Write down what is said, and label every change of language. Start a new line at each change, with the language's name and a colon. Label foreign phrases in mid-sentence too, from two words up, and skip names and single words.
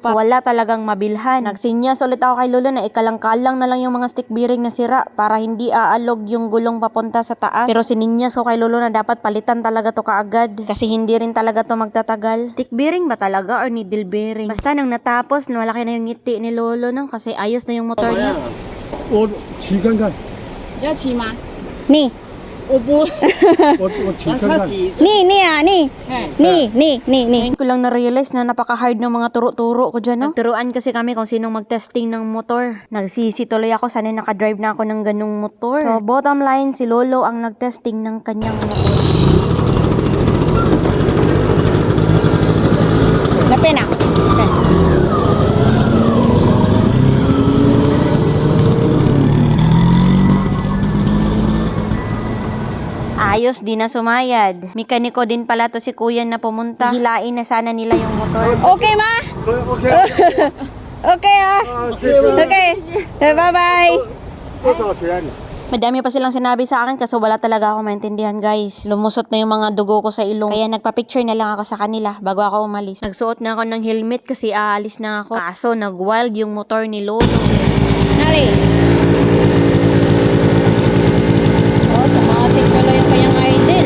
Filipino: So, wala talagang mabilhan. Nagsinyas ulit ako kay Lolo na ikalang-kalang na lang yung mga stick bearing na sira para hindi aalog yung gulong papunta sa taas. Pero sininyas ko kay Lolo na dapat palitan talaga to kaagad. Kasi hindi rin talaga to magtatagal. Stick bearing ba talaga or needle bearing? Basta nung natapos, malaki na yung ngiti ni Lolo, no? Kasi ayos na yung motor niya.
Chinese: 我骑看看，要骑吗？ Ni! 我不。我骑看看。 Ni! 哎 Ni.
Filipino: Ngayon ko lang na-realize na napaka-hard ng mga turo-turo ko dyan, no? Nagturuan kasi kami kung sinong mag-testing ng motor. Nagsisi tuloy ako, sana nakadrive na ako ng ganung motor. So,
English: bottom line,
Filipino: si Lolo ang nag-testing ng kanyang motor. Napena. Ayos, di na sumayad. Mekaniko din pala to si kuya na pumunta. Hilain na sana nila yung motor. Okay ma?
English: OK， Okay
Chinese: 啊，谢谢。
English: Okay. Bye-bye.
Chinese: 多少钱？
Filipino: Madami pa silang sinabi sa akin kaso wala talaga ako maintindihan guys. Lumusot na yung mga dugo ko sa ilong. Kaya nagpa-picture na lang ako sa kanila bago ako umalis. Nagsuot na ako ng helmet kasi aalis na ako. Kaso nag-wild yung motor ni Lolo. Nari. Automatic pala yung kanyang idol.